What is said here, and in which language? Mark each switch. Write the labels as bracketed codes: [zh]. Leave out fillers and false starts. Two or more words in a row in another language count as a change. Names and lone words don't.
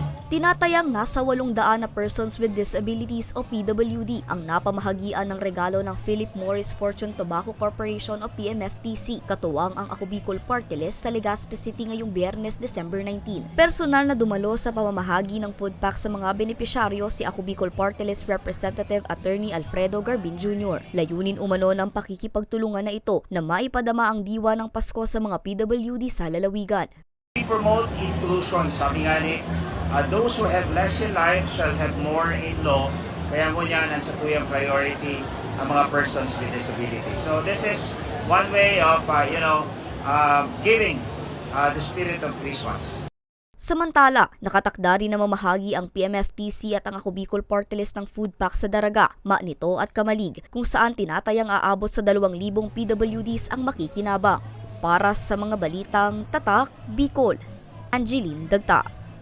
[tl] Tinatayang nasa 800 na [en] persons with disabilities [tl] o PWD ang napamahagian ng regalo ng Philip Morris Fortune Tobacco Corporation o PMFTC, katuwang ang Ako Bicol Party List sa Legazpi City ngayong Biyernes, December 19. Personal na dumalo sa pamamahagi ng food pack sa mga benepisyaryo si Ako Bicol Party List Representative Attorney Alfredo Garbin Jr. Layunin umano ng pakikipagtulungan na ito na maipadama ang diwa ng Pasko sa mga PWD sa lalawigan. [en] We promote inclusion, [tl] sabi nga ni, [en] those who have less in life shall have more in law. [tl] Kaya mo niya, nasa po yung priority ang mga [en] persons with disability. So this is one way of, giving the spirit of Christmas. [tl] Samantala, nakatakda rin na mamahagi ang PMFTC at ang Ako Bicol Party List ng food pack sa Daraga, Maanito at Kamalig, kung saan tinatayang aabot sa 2,000 PWDs ang makikinabang. Para sa mga balitang Tatak, Bicol, Angeline Dagta.